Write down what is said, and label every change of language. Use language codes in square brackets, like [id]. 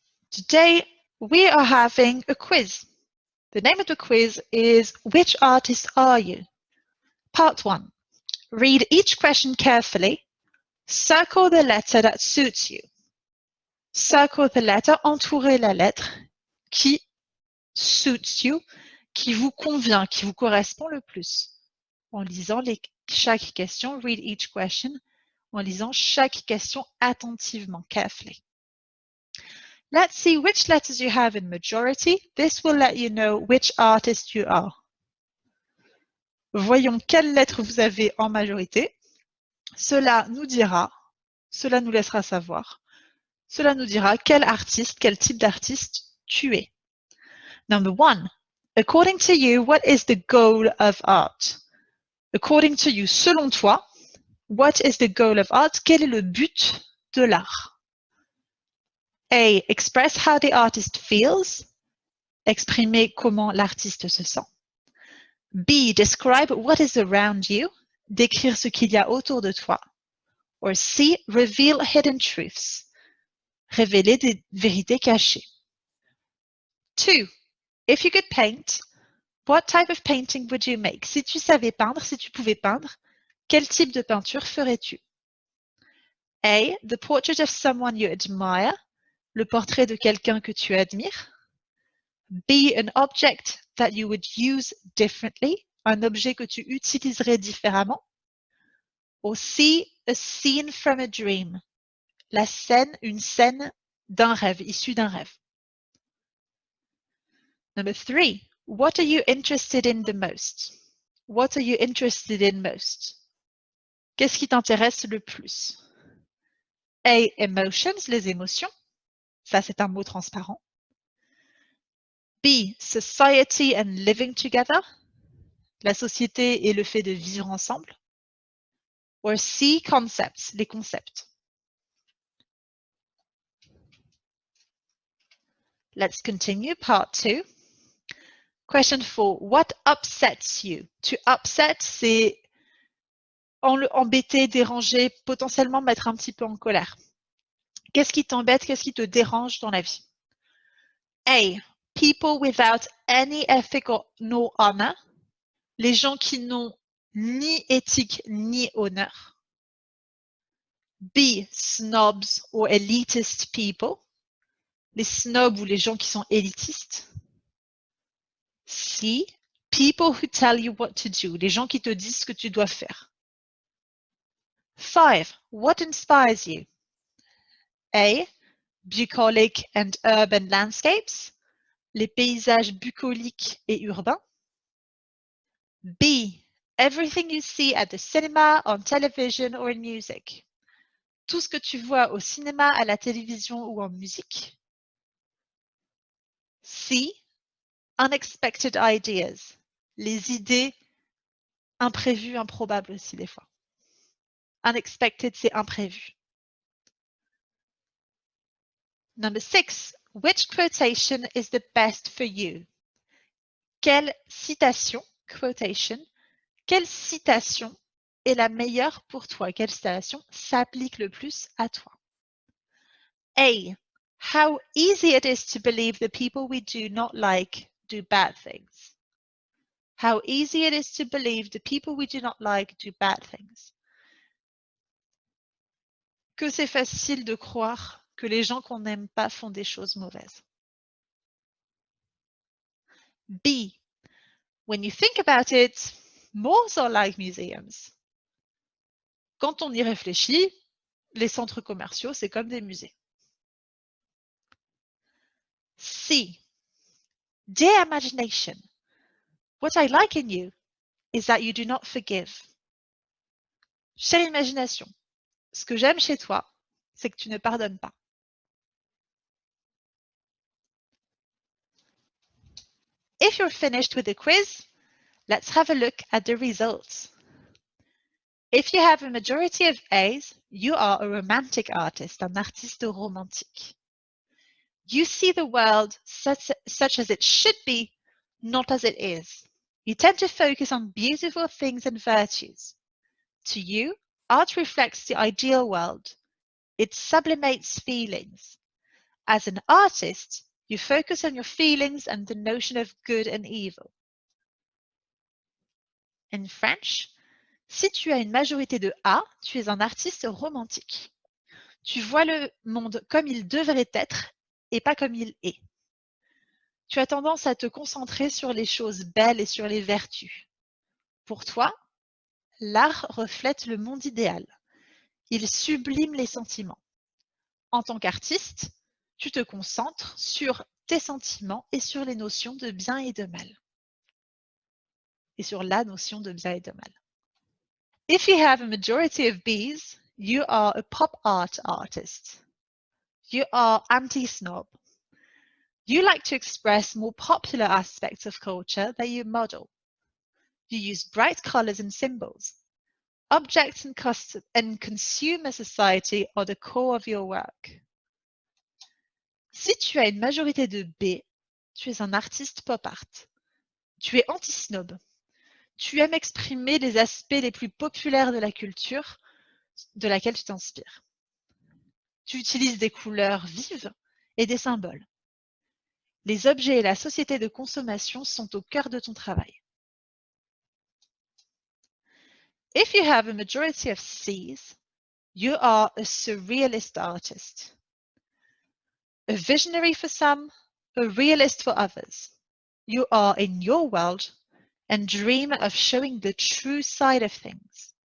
[en] Today, we are having a quiz. The name of the quiz is Which Artist Are You? Part 1. Read each question carefully. Circle the letter that suits you. Circle the letter, [fr] entourez la lettre qui [en] suits you, [fr] qui vous convient, qui vous correspond le plus. En lisant chaque question, [en] read each question, [fr] en lisant chaque question attentivement, [en] carefully. Let's see which letters you have in majority. This will let you know which artist you are. [fr] Voyons quelles lettres vous avez en majorité. Cela nous laissera savoir. Cela nous dira quel artiste, quel type d'artiste tu es. [en] Number 1. According to you, what is the goal of art? According to you, [fr] selon toi, [en] what is the goal of art? [fr] Quel est le but de l'art? A. [en] Express how the artist feels. [fr] Exprimer comment l'artiste se sent. [en] B. Describe what is around you. [fr] Décrire ce qu'il y a autour de toi. [en] Or C. Reveal hidden truths. [fr] Révéler des vérités cachées. 2. [en] If you could paint, what type of painting would you make? [fr] Si tu savais peindre, si tu pouvais peindre, quel type de peinture ferais-tu? A. [en] The portrait of someone you admire. [fr] Le portrait de quelqu'un que tu admires. B. [en] An object that you would use differently. [fr] Un objet que tu utiliserais différemment. Ou C. [en] A scene from a dream. [fr] Une scène d'un rêve, issue d'un rêve. [en] Number 3. What are you interested in the most? What are you interested in most? [fr] Qu'est-ce qui t'intéresse le plus? A. Emotions, les émotions. Ça, c'est un mot transparent. B. [en] Society and living together. [fr] La société et le fait de vivre ensemble. [en] Or C. Concepts, [fr] les concepts. [en] Let's continue, part 2. Question 4. What upsets you? To upset, [fr] c'est embêter, déranger, potentiellement mettre un petit peu en colère. Qu'est-ce qui t'embête? Qu'est-ce qui te dérange dans la vie? A. [en] People without any ethic nor honor. [fr] Les gens qui n'ont ni éthique ni honneur. B. [en] Snobs or elitist people. [fr] Les snobs ou les gens qui sont élitistes. C. [en] People who tell you what to do. [fr] Les gens qui te disent ce que tu dois faire. [en] 5. What inspires you? A. Bucolic and urban landscapes. [fr] Les paysages bucoliques et urbains. B. [en] Everything you see at the cinema, on television or in music. [fr] Tout ce que tu vois au cinéma, à la télévision ou en musique. C. [en] Unexpected ideas. [fr] Les idées imprévues, improbables aussi des fois. Unexpected, c'est imprévu. [en] Number 6. Which quotation is the best for you? [fr] Quelle citation, quotation, quelle citation est la meilleure pour toi? Quelle citation s'applique le plus à toi? A. [en] How easy it is to believe the people we do not like do bad things. How easy it is to believe the people we do not like do bad things. [fr] Que c'est facile de croire que les gens qu'on n'aime pas font des choses mauvaises. B. [en] When you think about it, malls are like museums. [fr] Quand on y réfléchit, les centres commerciaux, c'est comme des musées. C. [en] Dear imagination, what I like in you is that you do not forgive. [fr] Chère imagination, ce que j'aime chez toi, c'est que tu ne pardonnes pas. [en] If you're finished with the quiz, Let's have a look at the results. If you have a majority of A's, you are a romantic artist, [fr] un artiste romantique. [en] You see the world such as it should be, not as it is. You tend to focus on beautiful things and virtues. To you, art reflects the ideal world. It sublimates feelings. As an artist, you focus on your feelings and the notion of good and evil. In French, [fr] si tu as une majorité de A, tu es un artiste romantique. Tu vois le monde comme il devrait être et pas comme il est. Tu as tendance à te concentrer sur les choses belles et sur les vertus. Pour toi, l'art reflète le monde idéal. Il sublime les sentiments. En tant qu'artiste, tu te concentres sur tes sentiments et sur les notions de bien et de mal. Et sur la notion de bien et de mal. [en] If you have a majority of B's, you are a pop art artist. You are anti-snob. You like to express more popular aspects of culture that you model. You use bright colors and symbols. Objects and consumer society are the core of your work. [fr] Si tu as une majorité de B, tu es un artiste pop art. Tu es anti-snob. Tu aimes exprimer les aspects les plus populaires de la culture de laquelle tu t'inspires. Tu utilises des couleurs vives et des symboles. Les objets et la société de consommation sont au cœur de ton travail. [en] If you have a majority of C's, you are a surrealist artist. A visionary for some, a realist for others. You are in your world and dream of showing the true side of things.